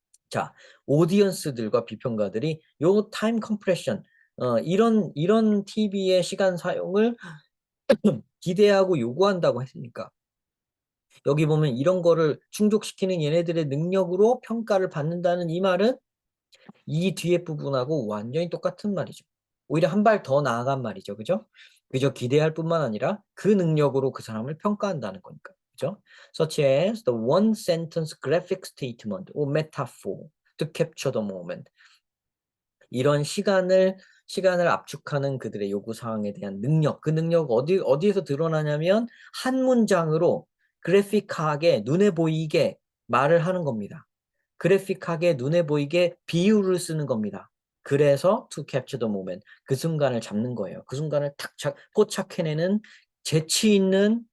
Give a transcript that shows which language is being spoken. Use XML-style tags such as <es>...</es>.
<ko>자, 오디언스들과 비평가들이 요 타임 컴프레션, 이런 TV의 시간 사용을 기대하고 요구한다고 했으니까 여기 보면 이런 거를 충족시키는 얘네들의 능력으로 평가를 받는다는 이 말은 이 뒤에 부분하고 완전히 똑같은 말이죠. 오히려 한 발 더 나아간 말이죠. 그죠? 그저 기대할 뿐만 아니라 그 능력으로 그 사람을 평가한다는 거니까. 그죠?</ko> <en>Such as the one sentence graphic statement or metaphor to capture the moment.</en> <ko>이런 시간을 압축하는 그들의 요구 사항에 대한 능력, 그 능력 어디에서 드러나냐면 한 문장으로 그래픽하게 눈에 보이게 말을 하는 겁니다. 그래픽하게 눈에 보이게 비유를 쓰는 겁니다. 그래서</ko> <en>to capture the moment,</en> <ko>그 순간을 잡는 거예요. 그 순간을 탁 포착해내는 재치 있는</ko>